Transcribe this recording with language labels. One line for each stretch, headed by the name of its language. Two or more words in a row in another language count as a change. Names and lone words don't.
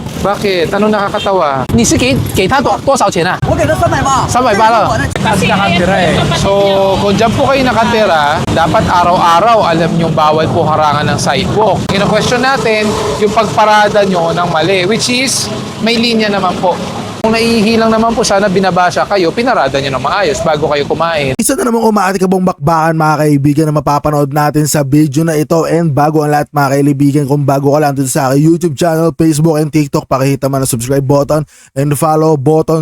Filipino: Bakit? Ano nakakatawa?
Chinese: 你是给他多少钱啊？我给他300吧。 300 了.
Filipino: Kasi nakatira eh. So, kung dyan po kayo nakatira, dapat araw-araw alam nyong bawal po harangan ng sidewalk. Kino-question natin yung pagparada nyo ng mali,
English: which is
Filipino: may linya naman po. Kung naihilang naman po, sana binabasa kayo, pinarada nyo ng maayos bago kayo kumain. Isa na namang umaatikabong bakbakan mga kaibigan na mapapanood natin sa video na ito. And bago ang lahat mga kaibigan, kung bago ka lang dito sa aking YouTube channel, Facebook and TikTok, pakihita man ang
English: subscribe button and follow button.